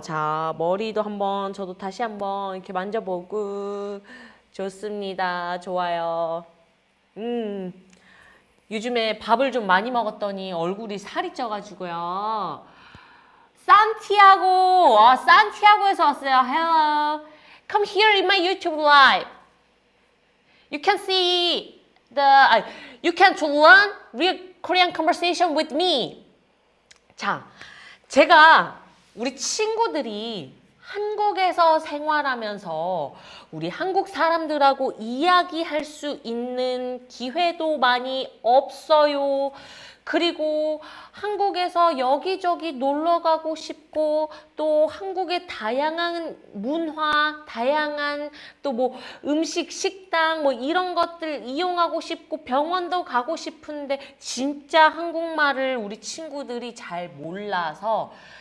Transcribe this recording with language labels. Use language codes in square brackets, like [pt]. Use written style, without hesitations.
[ko] 자, 머리도 한번 저도 다시 한번 이렇게 만져보고 좋습니다. 좋아요. 요즘에 밥을 좀 많이 먹었더니 얼굴이 살이 쪄가지고요. 산티아고, 산티아고에서 왔어요. [en] Hello. Come here in my YouTube live. You can see you can to learn real Korean conversation with me. [ko] 자, 제가 우리 친구들이 한국에서 생활하면서 우리 한국 사람들하고 이야기할 수 있는 기회도 많이 없어요. 그리고 한국에서 여기저기 놀러 가고 싶고 또 한국의 다양한 문화, 다양한 또 뭐 음식, 식당 뭐 이런 것들 이용하고 싶고 병원도 가고 싶은데 진짜 한국말을 우리 친구들이 잘 몰라서